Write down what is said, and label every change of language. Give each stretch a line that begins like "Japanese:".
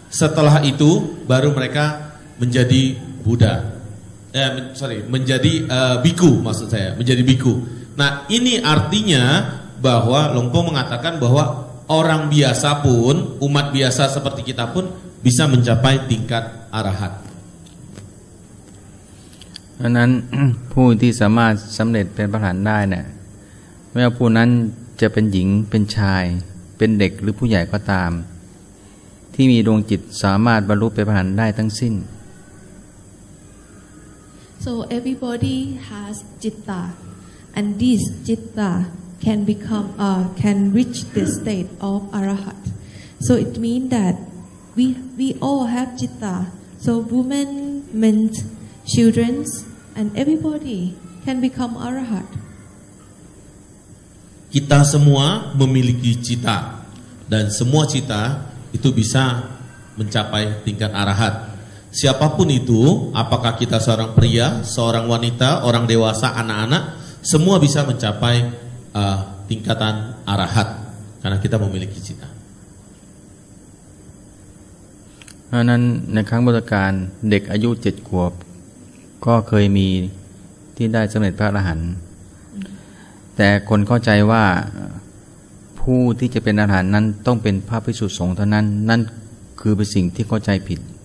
Indonesian: Setelah itu baru mereka menjadi Buddha. Menjadi biku maksud saya, menjadi biku. Nah, ini artinya bahwa Longpo mengatakan bahwa orang biasa pun, umat biasa seperti kita pun bisa mencapai tingkat arahat.
Thai: เพราะนั้น ผู้ที่สามารถสำเร็จเป็นพระอรหันต์ได้เนี่ยไม่ว่าผู้นั้นจะเป็นหญิงเป็นชายเป็นเด็กหรือผู้ใหญ่ก็ตามที่มีดวงจิตสามารถบรรลุเป็นพระอรหันต์ได้ทั้งสิ้น
English: So everybody has citta, and this citta can become can reach the state of arahat. So it means that we all have citta. So women, men, children, and everybody can become arahat.
Indonesian: Kita semua memiliki cita, dan semua cita itu bisa mencapai tingkat arahat. Siapapun itu, apakah kita seorang pria, seorang wanita, orang dewasa, anak-anak, semua bisa mencapai tingkatan arahat karena kita memiliki cita.
Thai: เพราะนั้นในครั้งพุทธกาลเด็กอายุ7 ขวบก็เคยมีที่ได้สำเร็จพระอรหันต์แต่คนเข้าใจว่าผู้ที่จะเป็นอรหันต์นั้นต้องเป็นพระภิกษุสงฆ์เท่านั้นนั่นคือเป็นสิ่งที่เข้าใจผิด